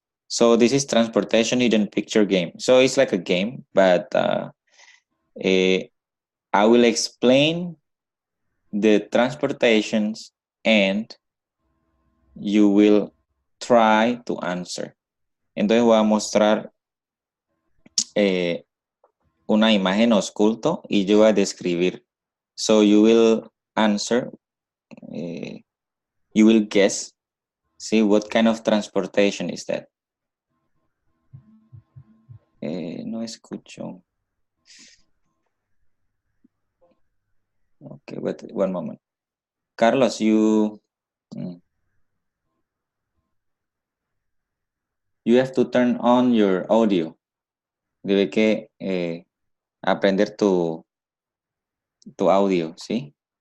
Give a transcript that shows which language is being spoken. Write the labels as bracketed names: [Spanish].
[English] So this is transportation hidden picture game. So it's like a game, but I will explain the transportations and you will try to answer. [Spanish] Entonces voy a mostrar una imagen oculto y yo voy a describir. [English] So you will answer, you will guess, see what kind of transportation is that. [Spanish] No escucho. [English] Okay, wait one moment. Carlos, you have to turn on your audio. [Spanish] Debe que aprender tu audio, ¿sí?